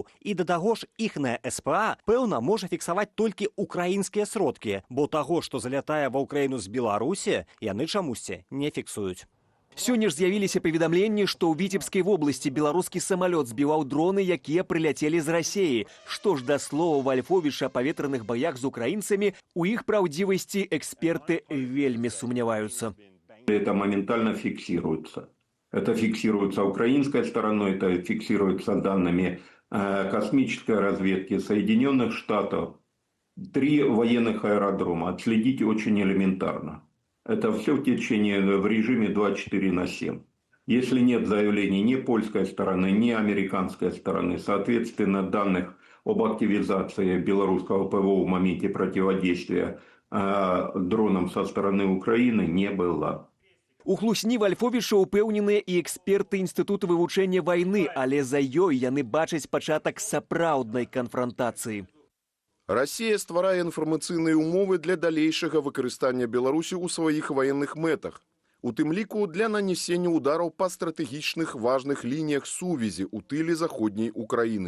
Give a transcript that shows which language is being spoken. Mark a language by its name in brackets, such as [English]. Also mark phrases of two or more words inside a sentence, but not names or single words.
[Belarusian] І да таго ж іхная СПА, пэўна, можа фіксаваць толькі украінскія сродкі, бо таго, што залятае ва ўкраіну з Беларусі, яны чамусьці не фіксуюць. Сёння ж з'явіліся паведамленні, што ў Віцебскай вобласці беларускі самалёт збіваў дроны, якія прыляцелі з Расіі. Што ж да слова Вальфовіча о паветраных баях з украінцамі, у іх праўдзівасці эксперты вельмі сумняваюцца. [Russian] Это моментально фиксируется. Это фиксируется украинской стороной, это фиксируется данными космической разведки Соединенных Штатов. 3 военных аэродрома. Отследить очень элементарно. Это все в течение, в режиме 24/7. Если нет заявлений ни польской стороны, ни американской стороны, соответственно, данных об активизации белорусского ПВО в моменте противодействия дронам со стороны Украины не было. [Belarusian] У хлусні Вальфовіча упэўненыя і эксперты Інстытуту вывучэння вайны, але за ёй яны бачаць пачатак сапраўднай канфрантацыі. Расія стварае інфармацыйныя ўмовы для далейшага выкарыстання Беларусі ў сваіх ваенных мэтах. У тым ліку для нанесення удараў па стратэгічных важных лініях сувязі ў тыле заходняй Украіны.